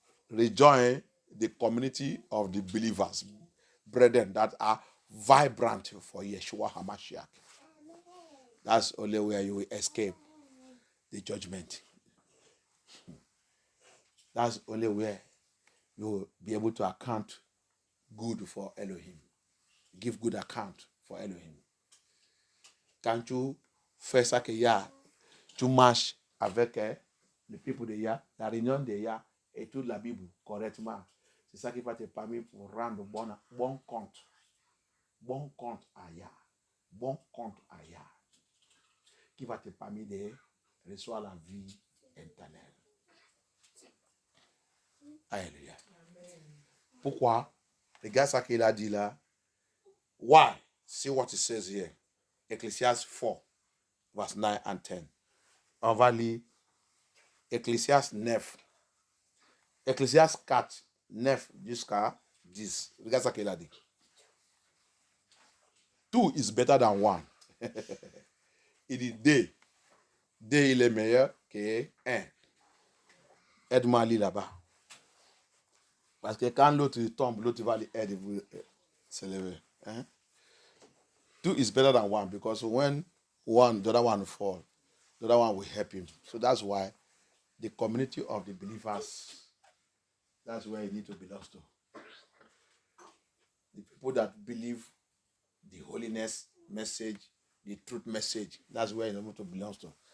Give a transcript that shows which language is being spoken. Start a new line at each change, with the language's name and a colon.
English: Rejoin the community of the believers, brethren that are vibrant for Yeshua HaMashiach. That's only where you will escape the judgment. That's only where you will be able to account good for Elohim. Give good account for Elohim.
French: Quand tu fais ça que Yah, tu marches avec les people de Yah, la réunion de Yah et toute la Bible correctement. C'est ça qui va te permettre pour rendre bon compte. Bon compte à Yah. Bon compte à Yah. Qui va te permettre de recevoir la vie éternelle. Alléluia. Pourquoi? Regarde ça qu'il a dit là.
English: Why? See what it says here. Ecclesiastes 4, verse 9 and 10.
French: On va lire Ecclesiastes 9. Ecclesiastes 4, 9 jusqu'à 10. Regarde ça qu'il a dit.
English: 2 is better than 1.
French: Il dit D. D, il est meilleur que que, aide-moi à lire là-bas. Parce que quand l'autre tombe, l'autre va l'aider vous se lever. Hein?
English: Two is better than one because when one, the other one fall, the other one will help him. So that's why the community of the believers, that's where you need to belong to. The people that believe the holiness message, the truth message, that's where you need to belong to.